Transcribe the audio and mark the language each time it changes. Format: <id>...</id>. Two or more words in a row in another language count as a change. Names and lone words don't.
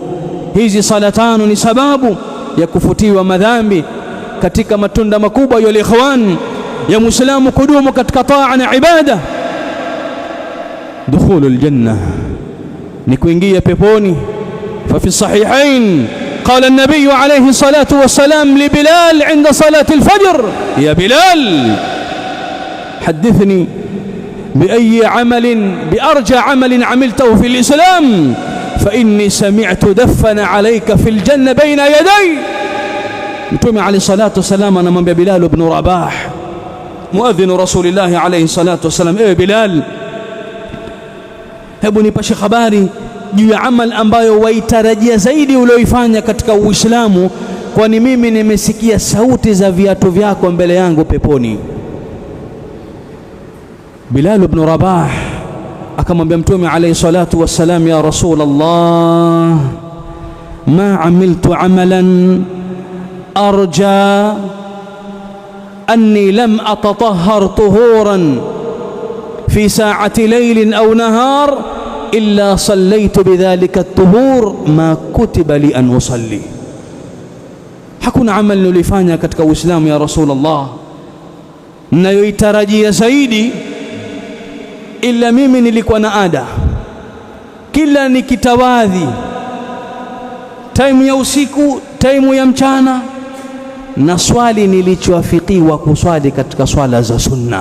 <sw>Hizi sala 5 ni sababu ya kufutiwa madhambi. Katika matunda makubwa ya ikhwan ya muislamu kudumu katika taa na ibada,</sw> <ar>دخول الجنة,</ar> <sw>ni kuingia peponi.</sw> <ar>ففي الصحيحين قال النبي عليه الصلاة والسلام لبلال عند صلاة الفجر، يا بلال حدثني بأرجى عمل عملته في الإسلام فإني سمعت دفن عليك في الجنة بين يدي.</ar> <sw>Mtume</sw> <ar>عليه الصلاة والسلام</ar> <sw>anamwambia Bilal ibn Rabah,</sw> <ar>مؤذن رسول الله عليه الصلاة والسلام,</ar> <sw>ewe Bilal, hebu nipashe habari juu ya amal ambayo waitarajia zaidi ulioifanya katika Uislamu, kwani mimi nimesikia sauti za viatu vyako mbele yangu peponi.</sw> <ar>Bilal ibn Rabah</ar> <sw>akamwambia Mtume</sw> <ar>عليه الصلاة والسلام يا رسول الله ما عملت عملا أرجى أني لم أتطهر طهورا في ساعة ليل أو نهار إلا صليت بذلك الطهور ما كتب لي أن أصلي.</ar> <sw>Hakuna amal nilifanya katika Uislamu</sw> <ar>يا رسول الله</ar> <sw>ninayoitarajia zaidi, ila mimi nilikuwa na ada kila nikitawadhi, taimu ya usiku, taimu ya mchana, na swali nilichoafikiwa kuswali katika swala za sunna.</sw>